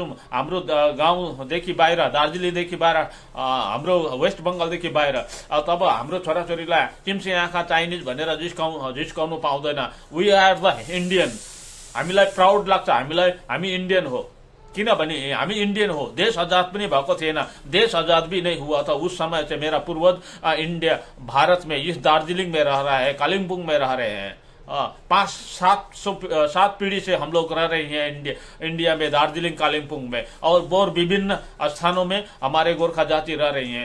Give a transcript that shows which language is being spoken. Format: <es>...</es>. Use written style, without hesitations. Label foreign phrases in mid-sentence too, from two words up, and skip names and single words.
<ne>हाम्रो गाउँदेखि बाहिर, दार्जिलिङदेखि बाहिर, हाम्रो वेस्ट बंगालदेखि बाहिर। तब हाम्रो छोराछोरीलाई चिम्से आँखा चाइनिज भनेर जिस्काउनु पाउँदैन।</ne> <en>We are the Indian.</en> <ne>हामीलाई प्राउड लाग्छ, हामी इन्डियन हो, किनभने हामी इन्डियन हो। देश आजाद पनि भएको थिएन,</ne> <hi>देश आजाद भी नहीं हुआ था उस समय से। मेरा पूर्वज इंडिया भारत में इस दार्जिलिंग में रह रहा है, कालिम्पोंग में रह रहे हैं। 5-7 पीढ़ी से हम लोग रह रहे हैं इंडिया में, दार्जिलिंग कालिम्पोंग में, और विभिन्न स्थानों में हमारे गोरखा जाति रह रही हैं।</hi>